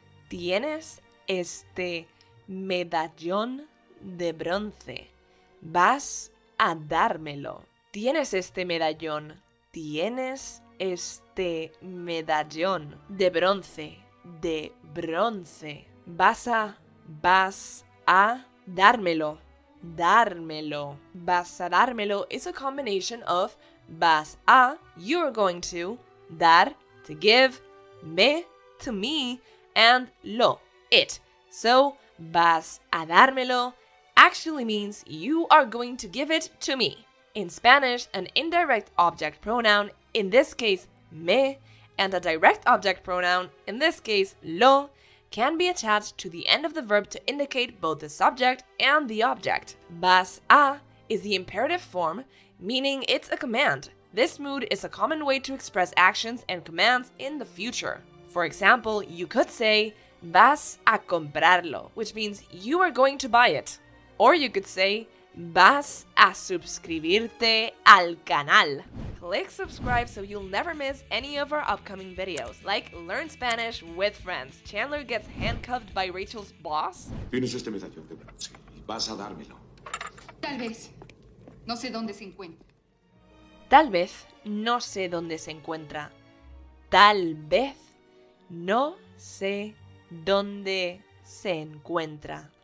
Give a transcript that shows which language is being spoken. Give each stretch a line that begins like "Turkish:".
Spanish: Tienes este medallón de bronce, vas a dármelo. Tienes este medallón, tienes este medallón de bronce, vas a dármelo. Dármelo. Vas a dármelo
English: is a combination of vas a, you're going to, dar, to give, me, to me, and lo, it. So,
Spanish: vas a dármelo
English: actually means you are going to give it to me. In Spanish, an indirect object pronoun, in this case, me, and a direct object pronoun, in this case, lo, can be attached to the end of the verb to indicate both the subject and the object. Vas a is the imperative form, meaning it's a command. This mood is a common way to express actions and commands in the future. For example, you could say,
Spanish: vas a comprarlo,
English: which means you are going to buy it. Or you could say,
Spanish: vas a suscribirte al canal.
English: Click subscribe so you'll never miss any of our upcoming videos, like Learn Spanish with Friends. Chandler gets handcuffed by Rachel's boss.
Spanish: Tienes este medallón de bronce y vas a dármelo. Tal vez. No sé dónde se encuentra. Tal vez no sé dónde se encuentra. Tal vez no sé dónde se encuentra.